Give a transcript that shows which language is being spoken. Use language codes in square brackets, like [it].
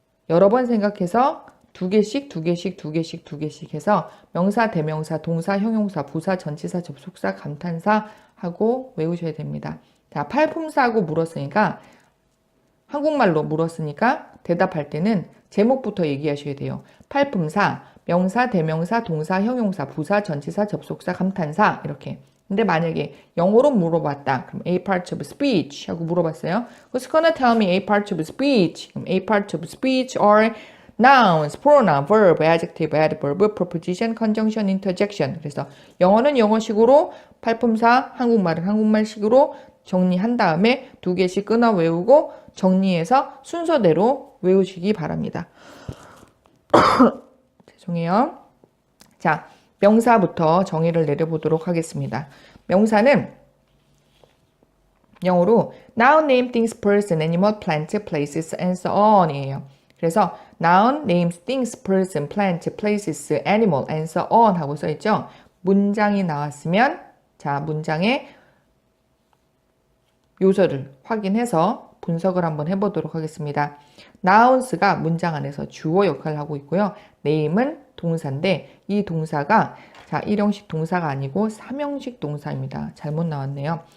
[ko] 여러 번 생각해서 두 개씩 해서 명사, 대명사, 동사, 형용사, 부사, 전치사, 접속사, 감탄사 하고 외우셔야 됩니다. 자, 팔품사하고 물었으니까 한국말로 물었으니까 대답할 때는 제목부터 얘기하셔야 돼요. 팔품사, 명사, 대명사, 동사, 형용사, 부사, 전치사, 접속사, 감탄사 이렇게. 근데 만약에 영어로 물어봤다. 그럼 [en] a part of speech [ko] 하고 물어봤어요. [en] Who's gonna tell me a part of speech? [ko] 그럼 [en] a part of speech are nouns, pronoun, verb, adjective, adverb, preposition, conjunction, interjection. [ko] 그래서 영어는 영어식으로, 팔품사, 한국말은 한국말식으로 정리한 다음에 두 개씩 끊어 외우고 정리해서 순서대로 외우시기 바랍니다. 죄송해요. 자, 명사부터 정의를 내려보도록 하겠습니다. 명사는 영어로 [en] noun, name, things, person, animal, plant, places, and so on [ko] 이에요. 그래서 [en] noun, names, things, person, plant, places, animal, and so on [ko] 하고 써있죠. 문장이 나왔으면 자, 문장의 요소를 확인해서 분석을 한번 해보도록 하겠습니다. nouns가 문장 안에서 주어 역할을 하고 있고요. name은 동사인데 이 동사가 자, 일형식 동사가 아니고 삼형식 동사입니다. 잘못 나왔네요.